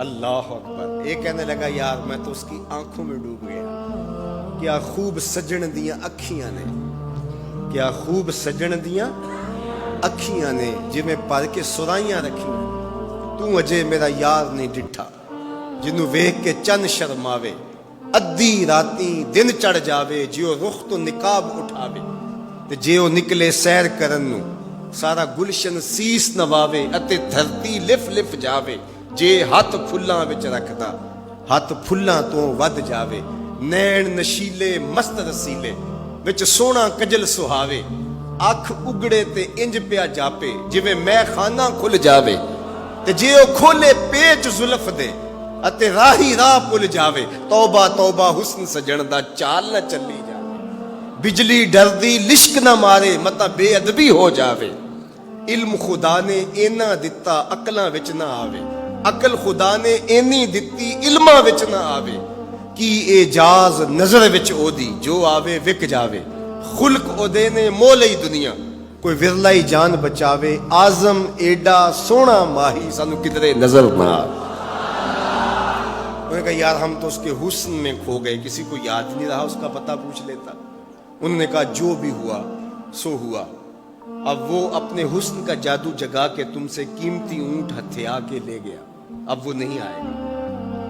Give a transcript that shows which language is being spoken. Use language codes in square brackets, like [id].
[ur] اللہ اکبر. ایک کہنے لگا یار میں تو اس کی آنکھوں میں ڈوب گیا. [pa] کیا خوب سجن دیاں اکھیاں نے، کیا خوب سجن دیاں اکھیاں نے جی میں پر کے سرائیاں رکھیاں. تو اجے میرا یار نہیں ڈٹھا جنوں ویکھ کے چند شرماوے. ادھی راتی دن چڑھ جاوے جیو رخ تو نقاب اٹھاوے، تے جیو نکلے سیر کرن نو سارا گلشن سیس نواوے، اتے دھرتی لف لف جاوے جے ہاتھ پھلاں وچ رکھدا ہاتھ پھلاں تو ود جاوے. نین نشیلے مست رسیلے وچ سونا کجل سہاوے، اکھ اگڑے تے انج پیا جاپے جویں میں خانہ کھل جاوے، تے جے او کھولے پیچ زلف دے اتے راہی راہ پل جاوے. توبہ توبہ حسن سجن دا چال نہ چلی جاوے، بجلی ڈردی لشک نہ مارے متا بے ادبی ہو جاوے. علم خدا نے اینا دتا عقلاں وچ نہ آوے، عقل خدا نے اینی دتی علماں وچ نہ آوے. کی اعجاز نظر وچ او دی جو آوے وک جاوے، خلق او دے نے مولئی دنیا کوئی ورلائی جان بچاوے. آزم ایڈا سونا ماہی سانو کدرے نظر نہ آوے. [ur] انہوں نے کہا یار ہم تو اس کے حسن میں کھو گئے، کسی کو یاد نہیں رہا اس کا پتہ پوچھ لیتا. انہوں نے کہا جو بھی ہوا سو ہوا. اب وہ اپنے حسن کا جادو جگا کے تم سے قیمتی اونٹ ہتھیا کے لے گیا، اب وہ نہیں آئے گا.